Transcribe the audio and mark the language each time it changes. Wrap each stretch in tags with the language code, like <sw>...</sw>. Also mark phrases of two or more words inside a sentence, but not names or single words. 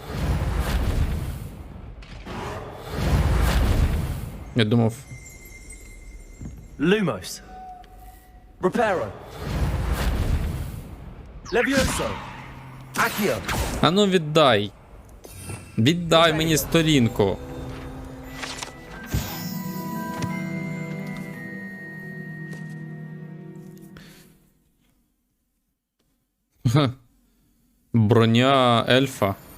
<uk>Я думав. Lumos. Reparo. Levioso. Accio. А ну віддай. Віддай мені сторінку. Ха. Броня ельфа.</uk>